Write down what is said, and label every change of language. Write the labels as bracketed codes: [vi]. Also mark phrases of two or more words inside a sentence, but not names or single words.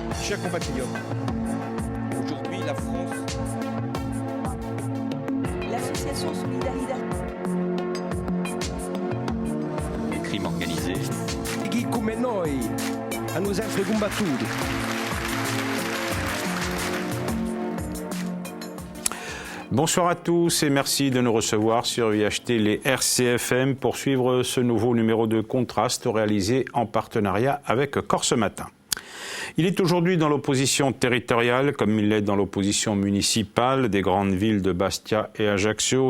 [fr] chers compatriotes, aujourd'hui la France... L'association Solidarité. Le crime organisé. [co] Chi come noi hanno sempre combattuto. [fr] Bonsoir à tous et merci de nous recevoir sur VHT les RCFM pour suivre ce nouveau numéro de Contraste réalisé en partenariat avec Corse Matin. Il est aujourd'hui dans l'opposition territoriale, comme il l'est dans l'opposition municipale des grandes villes de Bastia et Ajaccio.